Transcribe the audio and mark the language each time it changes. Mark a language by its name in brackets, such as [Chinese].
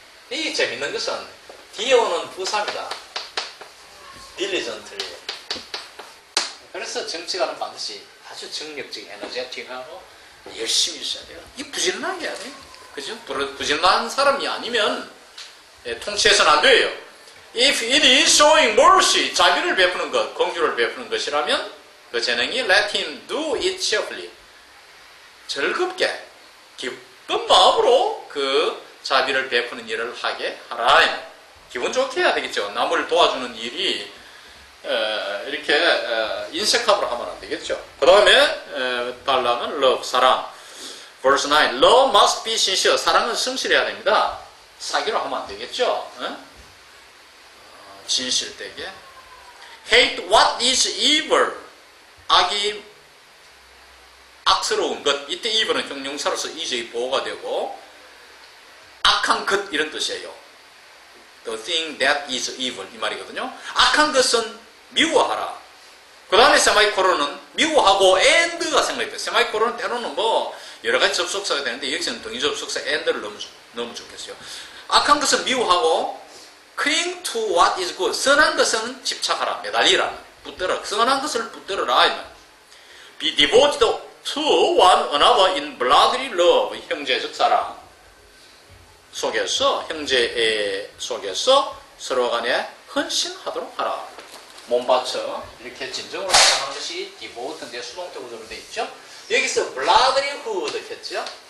[Korean] 이 재밌는 것은 뒤에 오는 부사입니다. [English] diligently. [Korean] 그래서 정치가는 반드시 아주 정력적, 에너제틱하고 열심히 있어야 돼요. 이 부지런하게 해야 돼요. 그죠? 부지런한 사람이 아니면 통치해서는 안 돼요. [English] If it is showing mercy, [Korean] 자비를 베푸는 것, 공주를 베푸는 것이라면 그 재능이 [English] let him do it cheerfully. [Korean] 즐겁게, 기쁜 마음으로 그 자비를 베푸는 일을 하게 하라. 기분 좋게 해야 되겠죠. 남을 도와주는 일이 이렇게 인색함으로 하면 안 되겠죠. 그 다음에 달라면 love, 사랑. [English] Verse 9, love must be sincere. [Korean] 사랑은 성실해야 됩니다. 사기로 하면 안 되겠죠. 진실되게. [English] Hate what is evil. [Korean] 악이 악스러운 것. 이때 evil은 형용사로서 is의 보호가 되고 악한 것 이런 뜻이에요. [English] The thing that is evil [Korean] 이 말이거든요. 악한 것은 미워하라. 그 다음에 세마이콜론은 미워하고 and가 생각돼요. 세마이콜론은 때로는 뭐 여러 가지 접속사가 되는데 여기서는 동의 접속사 and를 넣으면 좋겠어요. 악한 것은 미워하고 [English] cling to what is good. [Korean] 선한 것은 집착하라. 매달리라. 붙들어. 선한 것을 붙들어라. [English] Be devoted to one another in brotherly love. [Korean] 형제적 사랑 속에서 형제 속에서 서로 간에 헌신하도록 하라. 몸바쳐 이렇게 진정으로 사랑하는 것이 devote인데 수동태 구조로 되어 있죠. 여기서 brotherhood 했죠.